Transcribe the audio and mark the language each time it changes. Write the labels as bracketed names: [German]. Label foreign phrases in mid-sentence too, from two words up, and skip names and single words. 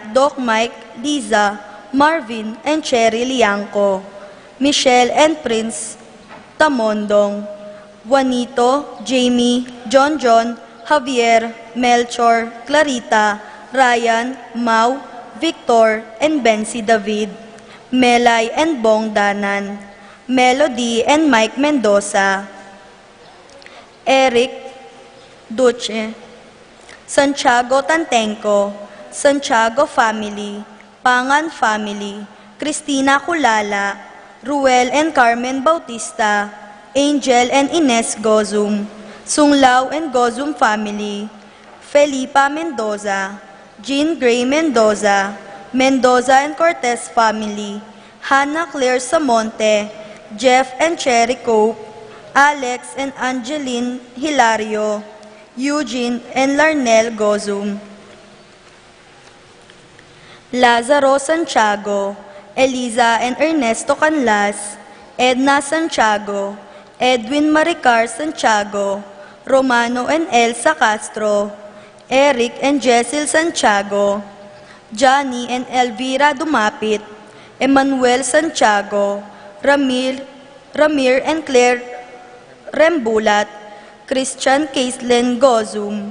[English] Doc Mike, Liza, Marvin, and Cherry Liangco, Michelle and Prince Tamondong, Juanito, Jamie, John, Javier, Melchor, Clarita, Ryan, Mau, Victor, and Bensi David, Melay and Bong Danan, Melody and Mike Mendoza, Eric Duce, Santiago Tantenco, Santiago Family, Pangan Family, Cristina Kulala, Ruel and Carmen Bautista, Angel and Ines Gozum, Sunglao and Gozum Family, Felipa Mendoza, Jean Gray Mendoza, Mendoza and Cortez Family, Hannah Claire Samonte, Jeff and Cherry Cope, Alex and Angeline Hilario, Eugene and Larnell Gozum, Lazaro Santiago, Eliza and Ernesto Canlas, Edna Santiago, Edwin Maricar Santiago, Romano and Elsa Castro, Eric and Jessel Santiago, Johnny and Elvira Dumapit, Emmanuel Santiago, Ramir and Claire Rembulat, Christian Caitlin Gozum,